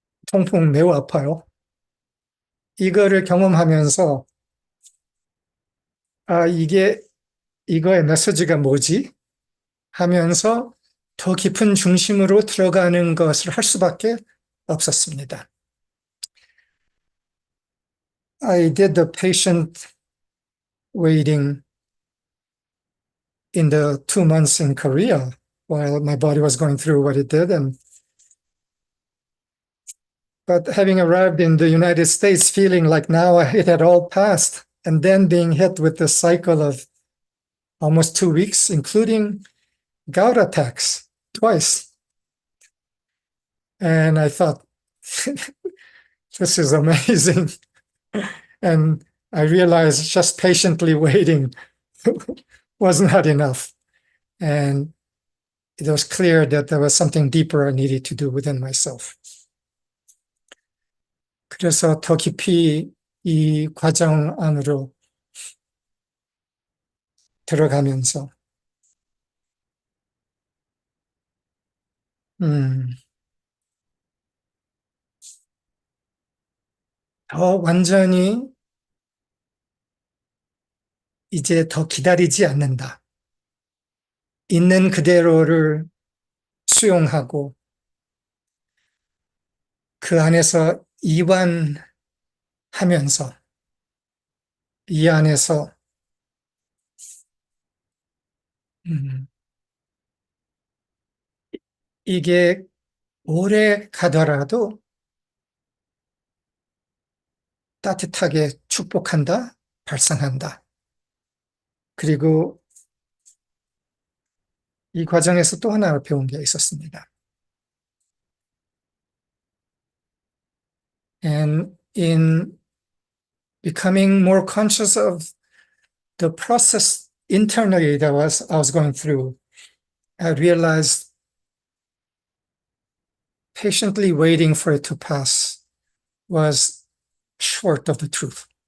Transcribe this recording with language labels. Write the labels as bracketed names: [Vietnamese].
[Korean] 통풍 매우 아파요. 이거를 경험하면서 이거의 메시지가 뭐지? 하면서 더 깊은 중심으로 들어가는 것을 할 수밖에 없었습니다. [English] I did the patient waiting in the 2 months in Korea while my body was going through what it did. But having arrived in the United States, feeling like now it had all passed, and then being hit with the cycle of almost 2 weeks, including gout attacks twice. And I thought, this is amazing. And I realized just patiently waiting was not enough. And it was clear that there was something deeper I needed to do within myself. [Korean] 그래서 더 깊이 이 과정 안으로 들어가면서 더 완전히 이제 더 기다리지 않는다. 있는 그대로를 수용하고 그 안에서 이완하면서 이 안에서 이게 오래 가더라도 따뜻하게 축복한다, 발산한다. 그리고 이 과정에서 또 하나 배운 게 있었습니다. [English] And in becoming more conscious of the process internally that I was going through, I realized patiently waiting for it to pass was short of the truth.